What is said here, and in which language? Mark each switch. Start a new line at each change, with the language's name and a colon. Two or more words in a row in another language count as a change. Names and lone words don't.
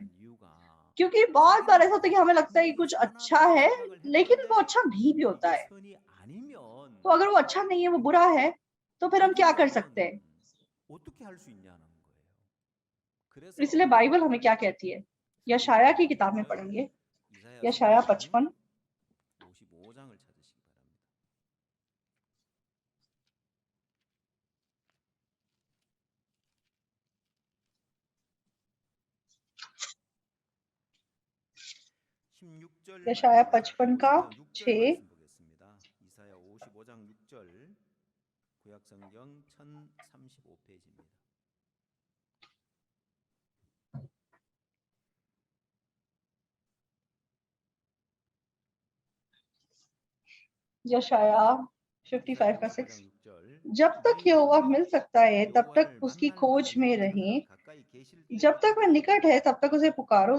Hindi: क्योंकि बहुत बार ऐसा होता है कि हमें लगता है कि कुछ अच्छा है, लेकिन वो अच्छा नहीं भी होता है। तो अगर वो अच्छा नहीं है, वो बुरा है, तो फिर हम क्या कर सकते हैं? इसलिए बाइबल हमें क्या कहती है? यशायाह की किताब में पढ़ेंगे, यशाया 55
Korean: 55장을 찾으시기 바랍니다.
Hindi: यशाया 55 का 6
Korean: 보겠습니다. 이사야 55장 6절 구약성경 1035페이지입니다.
Hindi: यशाया 55 का 6 जब तक यहोवा मिल सकता है तब तक उसकी खोज में रहें, जब तक वह निकट है तब तक उसे पुकारो।